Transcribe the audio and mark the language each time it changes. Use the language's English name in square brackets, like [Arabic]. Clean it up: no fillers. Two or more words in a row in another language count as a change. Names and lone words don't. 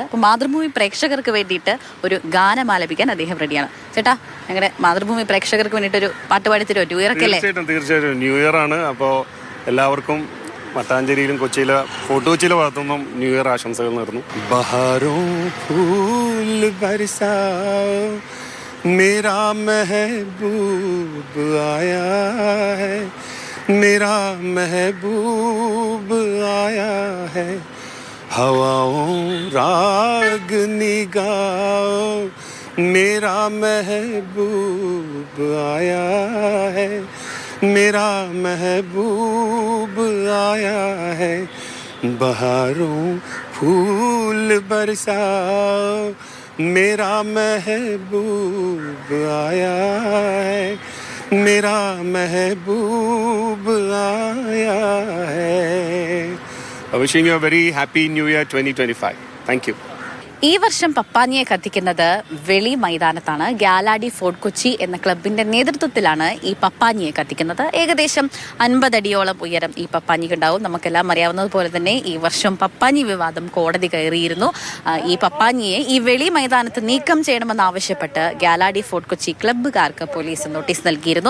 [Malayalam] അപ്പോൾ മാതൃഭൂമി പ്രേക്ഷകർക്ക് വേണ്ടിയിട്ട് ഒരു ഗാനം ആലപിക്കാൻ അദ്ദേഹം റെഡിയാണ്. ചേട്ടാ, ഞങ്ങളുടെ മാതൃഭൂമി പ്രേക്ഷകർക്ക് വേണ്ടിയിട്ട് ഒരു പാട്ട് പാടിത്തരുമോ? [English] New Year [Malayalam] ഒക്കെ അല്ലേ? തീർച്ചയായിട്ടും [English] New Year [Malayalam] ആണ്. അപ്പോൾ എല്ലാവർക്കും മട്ടാഞ്ചേരിയിലും കൊച്ചിയിലെ ഫോർട്ട് കൊച്ചിയിലെ ഭാഗത്തുനിന്നും [English] New Year [Malayalam] ആശംസകൾ നേർന്നു. [Hindi] बहारों फूल बरसाओ मेरा महबूब आया है, मेरा महबूब आया है, हवाओं रागनी गाओ मेरा महबूब आया है, मेरा महबूब आया है, बहारों फूल बरसाओ मेरा महबूब आया है, मेरा महबूब आया है. [English] Wishing you a very happy New Year 2025. Thank you. [Malayalam] ഈ വർഷം പപ്പാഞ്ഞിയെ കത്തിക്കുന്നത് വെളി മൈതാനത്താണ്. ഗാലാഡി ഫോർട്ട് കൊച്ചി എന്ന ക്ലബിന്റെ നേതൃത്വത്തിലാണ് ഈ പപ്പാഞ്ഞിയെ കത്തിക്കുന്നത്. ഏകദേശം 50 അടിയോളം ഉയരം ഈ പപ്പാഞ്ഞിക്കുണ്ടാവും. നമുക്കെല്ലാം അറിയാവുന്നതുപോലെ തന്നെ ഈ വർഷം പപ്പാഞ്ഞി വിവാദം കോടതി കയറിയിരുന്നു. ഈ പപ്പാഞ്ഞിയെ ഈ വെളി മൈതാനത്ത് നീക്കം ചെയ്യണമെന്നാവശ്യപ്പെട്ട് ഗാലാഡി ഫോർട്ട് കൊച്ചി ക്ലബ്ബുകാർക്ക് പോലീസ് നോട്ടീസ് നൽകിയിരുന്നു.